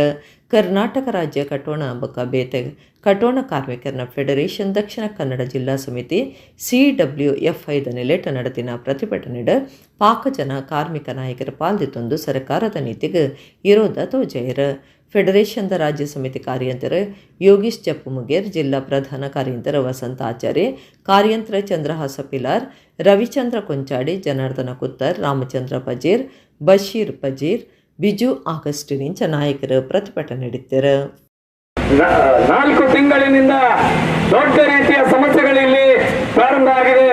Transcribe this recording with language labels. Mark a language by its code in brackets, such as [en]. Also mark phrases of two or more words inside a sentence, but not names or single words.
[tcy] ಕರ್ನಾಟಕ ರಾಜ್ಯ ಕಟೋಣ ಬೊಕ್ಕ ಬೇತೆ ಕಟೋಣ ಕಾರ್ಮಿಕರನ ಫೆಡರೇಷನ್ ದಕ್ಷಿಣ ಕನ್ನಡ ಜಿಲ್ಲಾ ಸಮಿತಿ CWFI ನೆಲೆಟ ನಡೆದಿನ ಪ್ರತಿಭಟನೆಡ ಪಾಕಜನ ಕಾರ್ಮಿಕ ನಾಯಕರ ಪಾಲ್ದಿತ್ತೊಂದು ಸರ್ಕಾರದ ನೀತಿಗೆ ವಿರೋಧ ತೋಜಾಯರ. ಫೆಡರೇಷನ್ದ ರಾಜ್ಯ ಸಮಿತಿ ಕಾರ್ಯಂತರ ಯೋಗೀಶ್ ಜಪ್ಪುಮುಗೇರ್, ಜಿಲ್ಲಾ ಪ್ರಧಾನ ಕಾರ್ಯಂತರ ವಸಂತ ಆಚಾರ್ಯ, ಕಾರ್ಯಂತರ ಚಂದ್ರಹಾಸ ಪಿಲಾರ್, ರವಿಚಂದ್ರ ಕೊಂಚಾಡಿ, ಜನಾರ್ದನ ಕುತ್ತರ್, ರಾಮಚಂದ್ರ ಪಜೀರ್, ಬಶೀರ್ ಪಜೀರ್, ಬಿಜು ಆಗಸ್ಟಿನಿಂಚ [kn] ನಾಯಕರು ಪ್ರತಿಭಟನೆ ನಡೆಸಿದರು. 4 ತಿಂಗಳಿನಿಂದ ದೊಡ್ಡ ರೀತಿಯ ಸಮಸ್ಯೆಗಳಿಲ್ಲಿ ಪ್ರಾರಂಭ ಆಗಿದೆ.